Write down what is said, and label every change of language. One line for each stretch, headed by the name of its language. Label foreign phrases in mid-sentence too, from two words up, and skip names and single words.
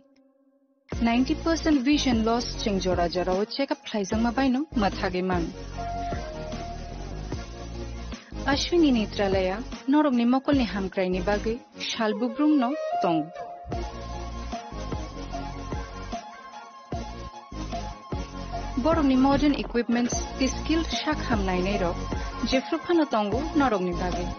Kok Borok: 90% vision loss cheng jora jora o check-up thaizang mabaino mathage mang. Ashwini Netralaya, norog ni mokol ni hamkrai ni bagi, shalbubrung no tong. Borong ni
English: modern equipments, the skilled
Kok Borok: shak ham nai nei ro, jefru phano tongo norong ni bagi.